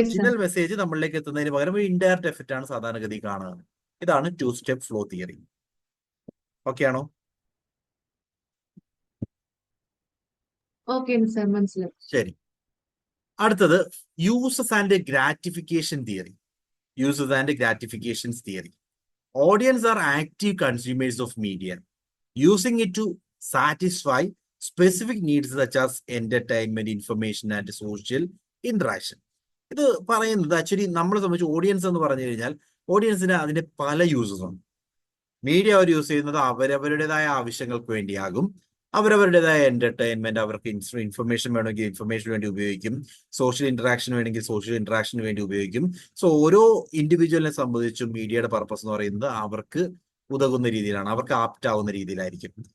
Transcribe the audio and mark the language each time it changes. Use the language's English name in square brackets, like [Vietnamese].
[Malayalam] Original message നമ്മളിലേക്ക് എത്തുന്നതിന് പകരം ഒരു ഇൻഡയറക്റ്റ് എഫക്റ്റ് ആണ് സാധാരണഗതി കാണുന്നത്. ഇതാണ് 2 സ്റ്റെപ്പ് ഫ്ലോ തിയറി. ഓക്കെ ആണോ? ഓക്കെ സർ, മനസ്സിലായി. ശരി. അടുത്തത് uses and gratification theory. [English] Uses and gratifications theory. Audience are active consumers of media, using it to satisfy specific needs such as entertainment, information, and social interaction. [Malayalam] ഇത് പറയുന്നത് actually നമ്മളെ സംബന്ധിച്ച് audience എന്ന് പറഞ്ഞു കഴിഞ്ഞാൽ ഓഡിയൻസിന് അതിന്റെ പല യൂസസ് ഉണ്ട്. മീഡിയ അവർ യൂസ് ചെയ്യുന്നത് അവരവരുടേതായ ആവശ്യങ്ങൾക്ക് വേണ്ടിയാകും. അവരവരുടേതായ എന്റർടൈൻമെന്റ്, അവർക്ക് ഇൻഫർമേഷൻ വേണമെങ്കിൽ ഇൻഫർമേഷന് വേണ്ടി ഉപയോഗിക്കും. സോഷ്യൽ ഇന്ററാക്ഷൻ വേണമെങ്കിൽ സോഷ്യൽ ഇന്ററാക്ഷന് വേണ്ടി ഉപയോഗിക്കും. സോ ഓരോ ഇൻഡിവിജ്വലിനെ സംബന്ധിച്ചും മീഡിയയുടെ പർപ്പസ് എന്ന് പറയുന്നത് അവർക്ക് ഉതകുന്ന രീതിയിലാണ്, അവർക്ക് ആപ്റ്റ് ആവുന്ന രീതിയിലായിരിക്കും.